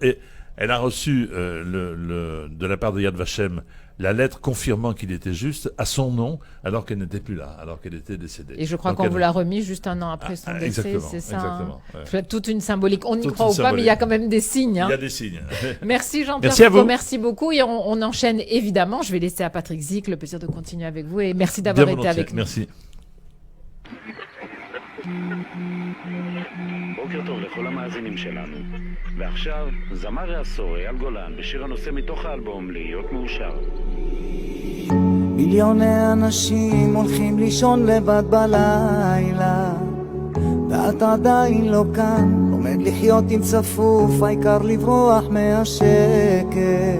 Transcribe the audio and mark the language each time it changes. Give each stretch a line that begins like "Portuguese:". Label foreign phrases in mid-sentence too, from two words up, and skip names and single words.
French: Et elle a reçu de la part de Yad Vashem la lettre confirmant qu'il était juste à son nom, alors qu'elle n'était plus là, alors qu'elle était décédée. Et je crois Donc qu'on elle- vous l'a remis juste un an après son décès, exactement, c'est ça. exactement, hein. ouais. Toute une symbolique. On n'y Toute croit une ou pas, mais il y a symbolique. quand même des signes. hein. Il y a des signes. Merci Jean-Pierre Merci à Foucault, vous. merci beaucoup. Et on enchaîne évidemment. Je vais laisser à Patrick Zick le plaisir de continuer avec vous. Et merci Bien d'avoir été volontiers, avec nous. merci.
Hebrew: בוקר טוב לכל המאזינים שלנו. ועכשיו, זמר העשור אייל גולן בשיר הנושא מתוך האלבום להיות מאושר. מיליוני אנשים הולכים לישון לבד בלילה, ואת עדיין לא כאן, לומד לחיות עם צפוף, העיקר לברוח מהשקט.